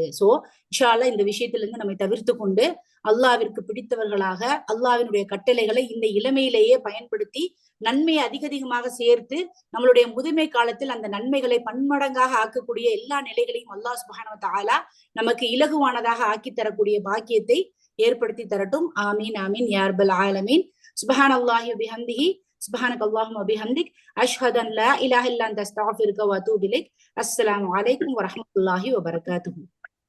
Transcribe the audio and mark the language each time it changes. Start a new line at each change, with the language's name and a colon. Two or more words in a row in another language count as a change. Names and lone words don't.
Tamil: சோ
Arabic: إن شاء الله
Tamil: இந்த விஷயத்துல இருந்து நம்மை தவிர்த்து கொண்டு அல்லாஹ்விற்கு பிடித்தவர்களாக அல்லாஹ்வினுடைய கட்டளைகளை இந்த இளமையிலேயே பயன்படுத்தி நன்மையை அதிகமாக சேர்த்து நம்மளுடைய முதுமை காலத்தில் அந்த நன்மைகளை பன்மடங்காக ஆக்கக்கூடிய எல்லா நிலைகளையும்
Arabic: الله سبحانه وتعالى
Tamil: நமக்கு இலகுவானதாக ஆக்கி தரக்கூடிய பாக்கியத்தை ஏற்படுத்தி தரட்டும்.
Arabic: آمين آمين يا رب العالمين. سبحان الله وبحمده سبحانك اللهم وبحمدك أشهد أن لا إله إلا أنت أستغفرك وأتوب إليك. السلام عليكم ورحمة الله وبركاته.